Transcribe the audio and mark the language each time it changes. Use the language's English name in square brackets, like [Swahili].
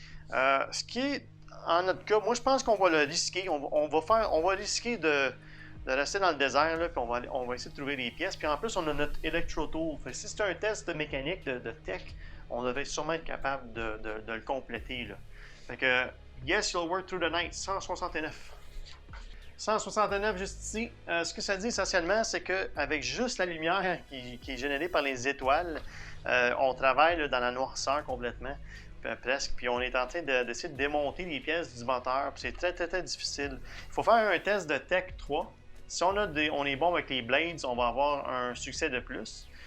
[French] Ce qui est, en notre cas, moi je pense qu'on va le risquer. On va risquer de rester dans le désert, là, puis on va essayer de trouver des pièces. Puis en plus, on a notre Electro Tool. Fait que si c'est un test de mécanique, de tech, on devrait sûrement être capable de le compléter. Là. Fait que, [English] yes, you'll work through the night, 169. [French] 169 juste ici. Ce que ça dit essentiellement, c'est qu'avec juste la lumière qui est générée par les étoiles, on travaille là, dans la noirceur complètement, presque, puis on est en train d'essayer de démonter les pièces du moteur, puis c'est très difficile. Il faut faire un test de Tech 3. Si on est bon avec les blades, on va avoir un succès de plus.